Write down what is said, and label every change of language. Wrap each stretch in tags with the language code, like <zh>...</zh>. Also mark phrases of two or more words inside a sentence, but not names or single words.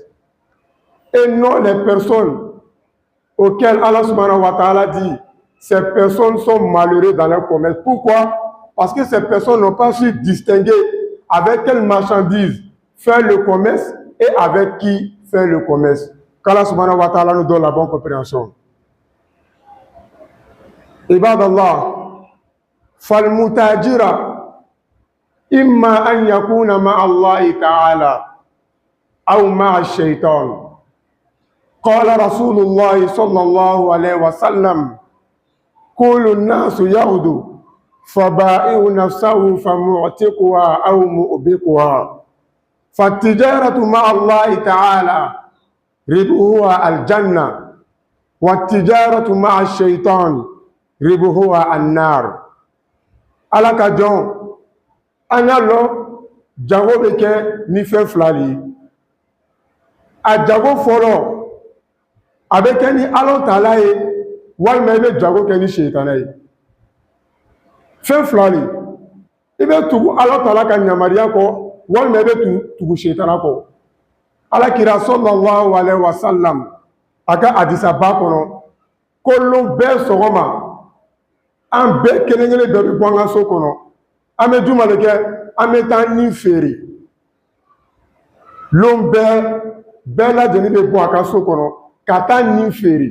<fr>Et non les personnes auxquelles Allah</fr> <ar>سبحانه وتعالى</ar> <fr>dit, ces personnes sont malheureuses dans le commerce. Pourquoi? Parce que ces personnes n'ont pas su distinguer avec quelle marchandise faire le commerce et avec qui faire le commerce. Qu'Allah</fr> <ar>سبحانه وتعالى</ar> <fr>nous donne la bonne compréhension.</fr> <ar>عباد الله، فالمتاجرة إما أن يكون مع الله تعالى أو مع الشيطان. قال رسول الله صلى الله عليه وسلم كل الناس يغدو فبائع نفسه فمعتقها أو مؤبقها فالتجارة مع الله تعالى ربحها الجنة والتجارة مع الشيطان ربحها النار.</ar> <bm>على كجون an y'a lɔn jago bɛ kɛ ni fɛn fila de ye a jago fɔlɔ a bɛ kɛ ni Alahu Taala ye walima i bɛ jago kɛ ni sitana ye. Fɛn fila de, i bɛ tugu Alahu Taala ka yamaruya kɔ walima i bɛ tugu sitana kɔ. Alakira</bm> <ar>صلى الله عليه وسلم</ar> <bm>a ka hadisa ba kɔnɔ ko lon bɛɛ sɔgɔma an bɛɛ kelen kelen bɛɛ bɛ bɔ an ka so kɔnɔ, an bɛ juma de kɛ, an bɛ taa nin feere. Lon bɛɛ lajɛlen bɛ bɔ a ka so kɔnɔ ka taa nin feere.</bm>